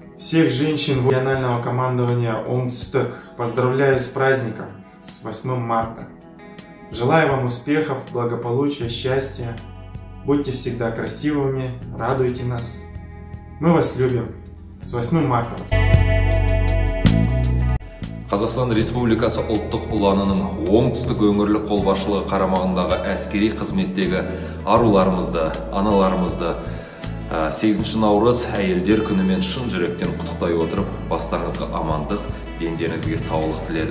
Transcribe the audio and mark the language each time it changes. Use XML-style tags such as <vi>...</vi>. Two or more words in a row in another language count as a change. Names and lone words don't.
<ru>Всех женщин регионального командования Оңтүстік поздравляю с праздником, с 8 марта. Желаю вам успехов, благополучия, счастья. Будьте всегда красивыми, радуйте нас. Мы вас любим. С 8 марта вас.</ru> <kk>Қазақстан Республикасы ұлттық ұланының оңтүстік өңірлік қолбасшылығы қарамағындағы әскери қызметтегі аруларымызды, аналарымызды 8 наурыз әйелдер күнімен шын жүректен құттықтай отырып, бастарыңызға амандық, дендеріңізге саулық тіледім.</kk>